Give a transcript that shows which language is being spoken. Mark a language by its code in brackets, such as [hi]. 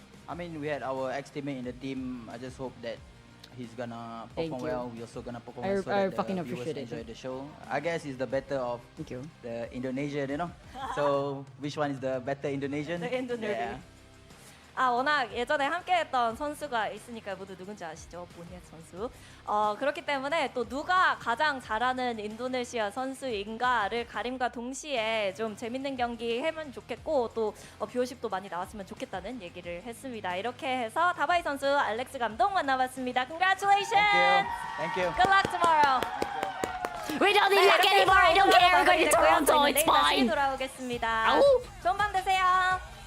[en] I mean, we had our ex-teammate in the team. I just hope that he's gonna perform well. We're also gonna perform well so that the viewers enjoy the show. I guess it's the better of the Indonesian, you know. So which one is the better Indonesian? The Indonesian. [ko] 워낙 예전에 함께했던 선수가 있으니까 모두 누군지 아시죠? 보니엣 선수. 그렇기 때문에 또 누가 가장 잘하는 인도네시아 선수인가를 가림과 동시에 좀 재밌는 경기 하면 좋겠고 또 뷰어십도 많이 나왔으면 좋겠다는 얘기를 했습니다. 이렇게 해서 다바이 선수 알렉스 감독 만나봤습니다. [en] Congratulations! Thank you. Good luck tomorrow. We don't need luck anymore. I don't care. We're going to Toronto. It's fine. [ko] 돌아오겠습니다. 좋은 밤 되세요.